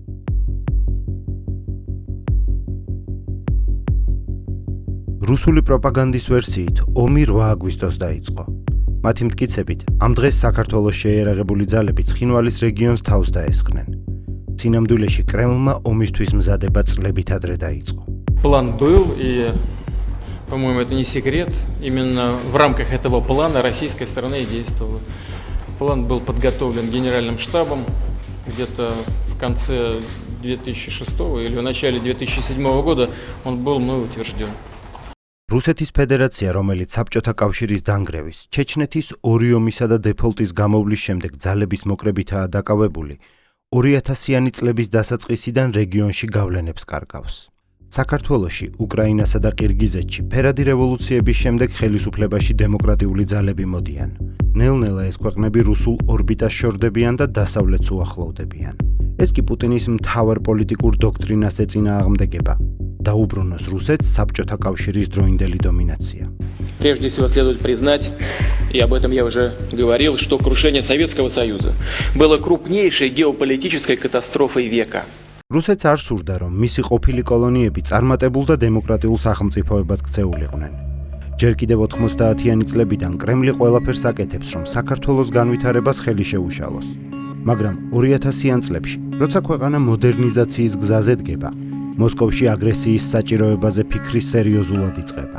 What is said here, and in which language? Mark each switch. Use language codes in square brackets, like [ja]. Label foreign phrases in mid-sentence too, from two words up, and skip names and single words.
[ka] რუსული პროპაგანდის ვერსიით ომი 8 აგვისტოს დაიწყო. მათი მტკიცებით, ამ დღეს საქართველოს შეიარაღებული ძალები ცხინვალის რეგიონს თავს დაესხნენ. სინამდვილეში კრემლმა ომისთვის მზადება წლებით ადრე დაიწყო. [ru] План был, и, по-моему, это не секрет. Именно в рамках этого плана российская сторона и действовала. План был подготовлен генеральным штабом где-то в конце 2006 или в начале 2007 года он был мной утвержден. [ka] რუსეთის ფედერაცია, რომელიც საბჭოთა კავშირის დანგრევის, ჩეჩნეთის ორი ომისა და დეფოლტის გამოვლის შემდეგ ძალების მოკრებითაა დაკავებული, 2000-იანი წლების დასაწყისიდან რეგიონში გავლენებს კარგავს. საქართველოში, უკრაინასა და ყირგიზეთში ფერადი რევოლუციების შემდეგ ხელისუფლებაში დემოკრატიული ძალები მოდიან. ნელ-ნელა ეს ქვეყნები რუსულ ორბიტას შორდებიან და დასავლეთს უახლოვდებიან. ეს კი პუტინის მთავარ პოლიტიკურ დოქტრინას ეწინააღმდეგება. დაუბრუნოს რუსეთს საბჭოთა კავშირის დროინდელი доминация. [ru] Прежде всего следует признать, и об этом я уже говорил, что крушение Советского Союза было крупнейшей геополитической катастрофой века. [ka] რუსეთს არ სურდა, რომ მისი ყოფილი კოლონიები წარმატებულ და დემოკრატიულ სახელმწიფოებად ქცეულიყნენ. ჯერ კიდევ 90-იანი წლებიდან კრემლი ყველაფერს აკეთებს, რომ საქართველოს განვითარებას ხელი შეუშალოს. მაგრამ 2000-იან წლებში, როცა ქვეყანა მოდერნიზაციის გზაზე დგება, მოსკოვში აგრესიის საჭიროებაზე ფიქრი სერიოზულად იწყება.